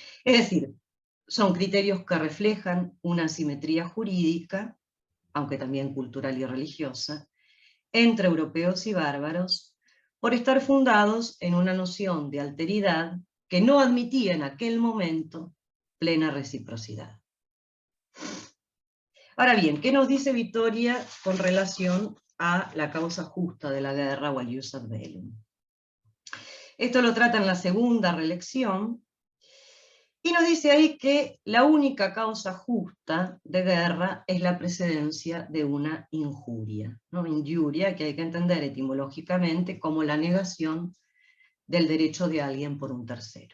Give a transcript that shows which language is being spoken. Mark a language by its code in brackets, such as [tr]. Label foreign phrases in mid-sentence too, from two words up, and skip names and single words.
[es] Es decir, son criterios que reflejan una asimetría jurídica, aunque también cultural y religiosa, entre europeos y bárbaros, por estar fundados en una noción de alteridad que no admitía en aquel momento plena reciprocidad. Ahora bien, ¿qué nos dice Vittoria con relación a la causa justa de la guerra o al [la] jus ad bellum? [es] Esto lo trata en la segunda reelección, y nos dice ahí que la única causa justa de guerra es la precedencia de una injuria, ¿no? Injuria, que hay que entender etimológicamente como la negación del derecho de alguien por un tercero.